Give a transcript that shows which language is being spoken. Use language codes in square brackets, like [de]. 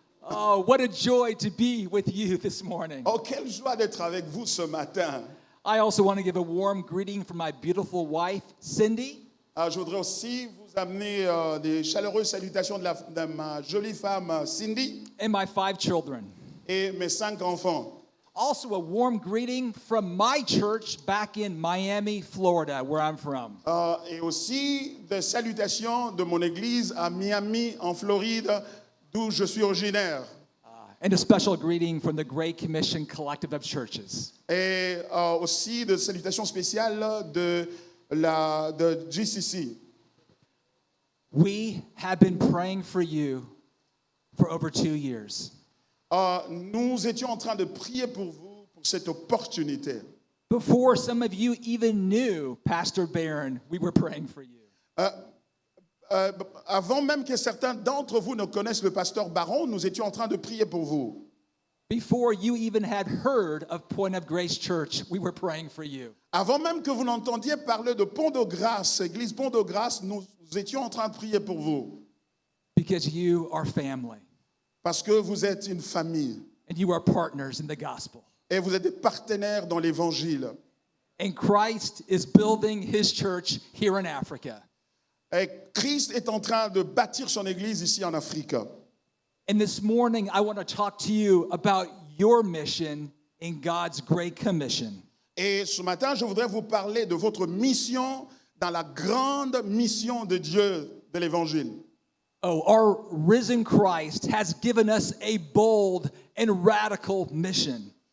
[en] Oh, what a joy to be with you this morning. [fr] Oh, quelle joie d'être avec vous ce matin. [en] I also want to give a warm greeting from my beautiful wife, Cindy. [fr] Je voudrais aussi vous amener des chaleureuses salutations de ma jolie femme, Cindy. [en] And my 5 children. [fr] Et mes 5 enfants. [en] Also a warm greeting from my church back in Miami, Florida, where I'm from. [fr] Et aussi des salutations de mon église à Miami, en Floride, d'où je suis originaire. [en] And a special greeting from the Great Commission Collective of Churches. [fr] Et aussi des salutations spéciales de GCC. [en] We have been praying for you for over 2 years. [fr] Nous étions en train de prier pour vous, pour cette opportunité. [en] Before some of you even knew Pastor Barron, we were praying for you. [fr] Avant même que certains d'entre vous ne connaissent le pasteur Baron, nous étions en train de prier pour vous. [en] Before you even had heard of Point of Grace Church, we were praying for you. [fr] Avant même que vous n'entendiez parler de Pont de Grâce, Église Pont de Grâce, nous étions en train de prier pour vous. [en] Because you are family. [fr] Parce que vous êtes une famille. [en] And you are partners in the gospel. [fr] Et vous êtes des partenaires dans l'évangile. [en] And Christ is building his church here in Africa. [fr] Et Christ est en train de bâtir son église ici en Afrique. [en] And this morning, I want to talk to you about your mission in God's Great Commission. [fr] Et ce matin, je voudrais vous parler de votre mission dans la grande mission de Dieu de l'Évangile. [en] Oh, our risen Christ has given us a bold and radical mission.